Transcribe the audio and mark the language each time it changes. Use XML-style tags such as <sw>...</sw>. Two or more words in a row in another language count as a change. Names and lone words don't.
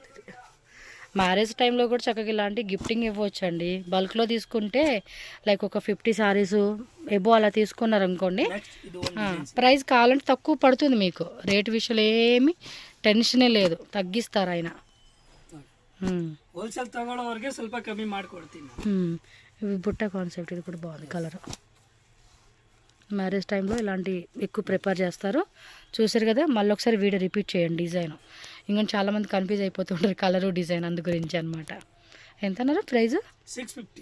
<te>మ్యారేజ్ టైంలో కూడా చక్కగా ఇలాంటి గిఫ్టింగ్ ఇవ్వచ్చు అండి. బల్క్లో తీసుకుంటే లైక్ ఒక 50 సారీస్ ఎబో అలా తీసుకున్నారు అనుకోండి, ప్రైస్ కావాలంటే తక్కువ పడుతుంది మీకు. రేటు విషయంలో ఏమి టెన్షనే లేదు, తగ్గిస్తారు ఆయన.</te> <kn>హోల్సేల్ తಗೊಳ್ಳೋರಿಗೆ ಸ್ವಲ್ಪ ಕಮ್ಮಿ ಮಾಡ್ಕೊಡ್ತೀನಿ.</kn> <te>ఇవి బుట్ట కాన్సెప్ట్, ఇది కూడా బాగుంది కలర్. మ్యారేజ్ టైంలో ఇలాంటి ఎక్కువ ప్రిపేర్ చేస్తారు. చూసారు కదా, మళ్ళీ ఒకసారి వీడియో రిపీట్ చేయండి. డిజైన్ ఇంకా చాలామంది కన్ఫ్యూజ్ అయిపోతుంటారు కలరు డిజైన్, అందు గురించి అనమాట. ఎంత అన్నారు ప్రైస్? 650</te>